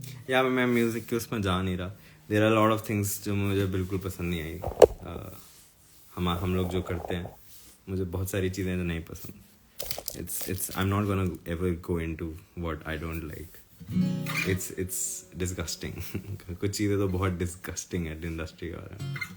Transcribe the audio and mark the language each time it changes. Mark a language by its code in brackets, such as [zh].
[hi] या मैं म्यूजिक के उसमें जा नहीं रहा. [en] there are lot of things [hi] जो मुझे बिल्कुल पसंद नहीं आई. हम लोग जो करते हैं, मुझे बहुत सारी चीज़ें नहीं पसंद. [en] it's I'm not gonna ever go into what I don't like. It's disgusting. [hi] कुछ चीज़ें तो बहुत disgusting है इंडस्ट्री के बारे में.